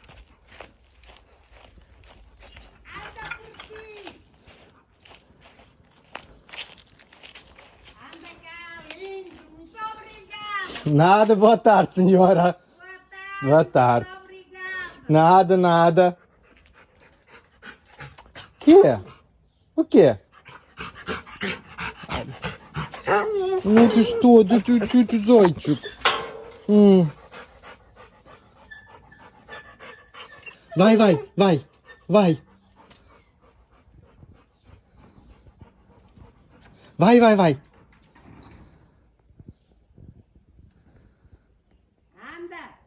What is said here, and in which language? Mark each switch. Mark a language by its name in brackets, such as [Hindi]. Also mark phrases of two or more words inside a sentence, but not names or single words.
[Portuguese] Nada, boa tarde, senhora. Boa tarde. Nada. O quê? [Russian] Ну ты что, да ты зайчик. [Portuguese] Vai. Vai. Vai, vai, vai. Anda.